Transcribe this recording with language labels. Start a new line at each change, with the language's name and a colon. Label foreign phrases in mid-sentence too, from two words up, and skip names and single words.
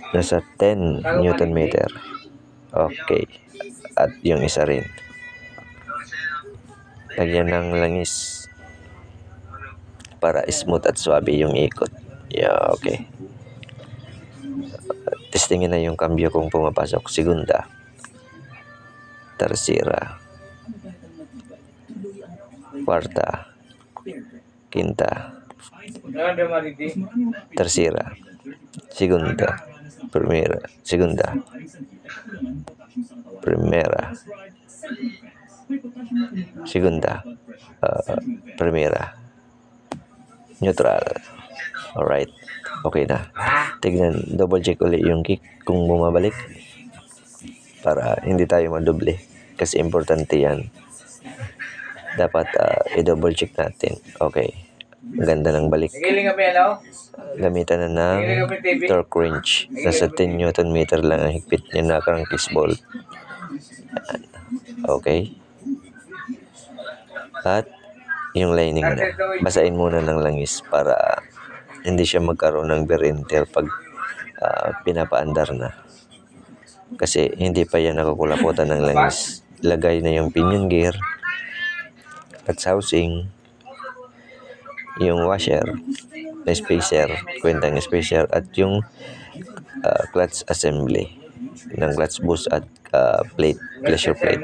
Filipino: Nasa 10 Nm. Okay. At yung isa rin. Lagyan ng langis para smooth at swabe yung ikot.
English: Yeah, okay.
Filipino: Testingin na yung cambio kung pumapasok.
Spanish: Segunda. Tercera. Cuarta. Quinta. Tercera. Segunda. Primera. Segunda. Primera. Segunda. Primera.
English: Neutral. Alright.
Filipino: Okay na. Tignan,
English: double check
Filipino: ulit yung kick kung bumabalik para hindi tayo madoble kasi importante yan. Dapat i-double check natin. Okay. Ganda ng balik. Gamitan na ng
English: torque wrench.
Filipino: Nasa 10 Nm lang ang higpit niya na
English: crankcase bolt.
Filipino: Yan. Okay. At yung lining na. Basain muna ng langis para hindi siya magkaroon ng
English: wear and tear
Filipino: pag pinapaandar na. Kasi hindi pa yan nakukulaputan ng langis. Lagay na yung
English: pinion gear
Filipino: at housing, yung washer, na spacer, kwentang spacer at yung
English: clutch assembly
Filipino: ng
English: clutch boost
Filipino: at plate,
English: pressure plate.